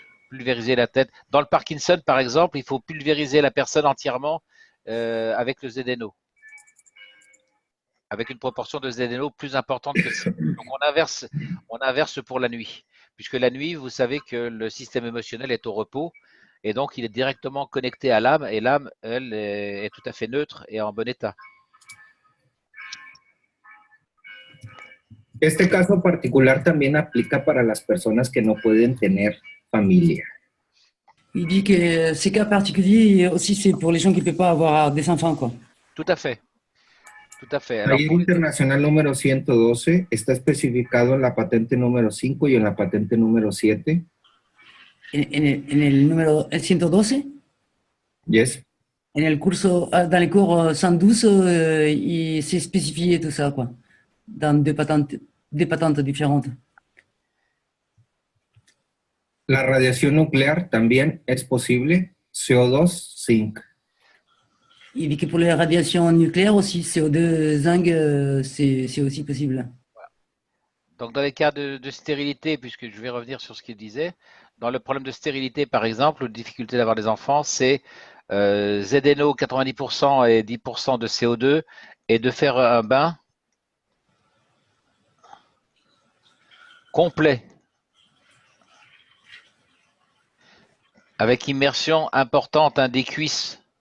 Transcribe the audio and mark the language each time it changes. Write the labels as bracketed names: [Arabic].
[French] Pulvériser la tête. Dans le Parkinson, par exemple, il faut pulvériser la personne entièrement avec le ZNO, avec une proportion de ZNO plus importante que ça. Donc on inverse pour la nuit, puisque la nuit, vous savez que le système émotionnel est au repos, et donc il est directement connecté à l'âme, et l'âme, elle, est tout à fait neutre et en bon état. [Spanish] Este caso particular también aplica para las personas que no pueden tener familia. [French] Il dit que ces cas particuliers aussi, c'est pour les gens qui ne peuvent pas avoir des enfants, quoi. Tout à fait. Tout à fait. [Spanish] La ley internacional número 112 está especificado en la patente número 5 y en la patente número 7. En el número 112? [English] Yes. [Spanish] En el curso, [French] dans les cours 112, il s'est spécifié tout ça, quoi, dans des patentes différentes. [Spanish] La radiación nuclear también es posible, CO2, zinc. [French] Il dit que pour les radiations nucléaires aussi, CO2, zinc, c'est aussi possible. Donc, dans les cas de stérilité, puisque je vais revenir sur ce qu'il disait, dans le problème de stérilité, par exemple, ou de difficulté d'avoir des enfants, c'est ZNO 90% et 10% de CO2, et de faire un bain complet, avec immersion importante des cuisses.